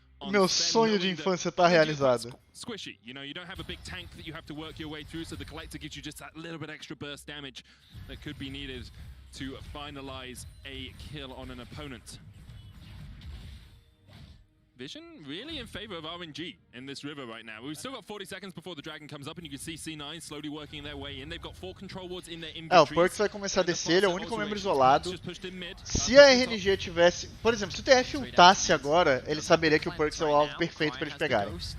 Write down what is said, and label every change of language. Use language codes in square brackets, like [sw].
[pt] Meu sonho de infância tá realizado. [en] Squishy, you know, you don't have a big tank that you have to work your way through, so the collector gives you just that little bit extra burst damage that could be needed to finalize a kill on an opponent. Vision really in favor of RNG in this river right now. We've still got 40 seconds before the dragon comes up, and you can see C9 slowly working their way in. They've got 4 control wards in their inventory. [pt] O Perks vai começar a descer, ele é o único membro isolado. Se a RNG tivesse, por exemplo, se o TF ultasse agora, ele saberia que o Perks é o alvo perfeito para eles pegarem.